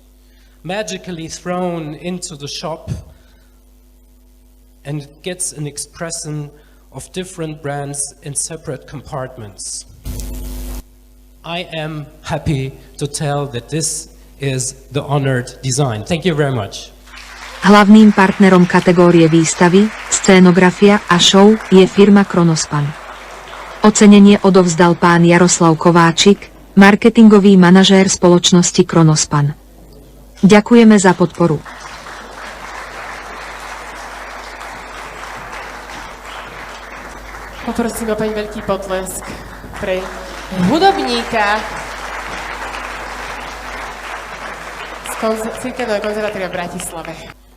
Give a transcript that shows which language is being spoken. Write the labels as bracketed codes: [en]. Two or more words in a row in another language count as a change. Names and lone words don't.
[en] Magically thrown into the shop, and it gets an expression of different brands in separate compartments. I am happy to tell that this is the honored design. Thank you very much. [sk] Hlavným partnerom kategórie výstavy, scénografia a show je firma Kronospan. Ocenenie odovzdal pán Jaroslav Kováčik, marketingový manažér spoločnosti Kronospan. Ďakujeme za podporu. Poprosím opäť veľký potlesk pre hudobníka z Cirkevného konzervatória v Bratislave.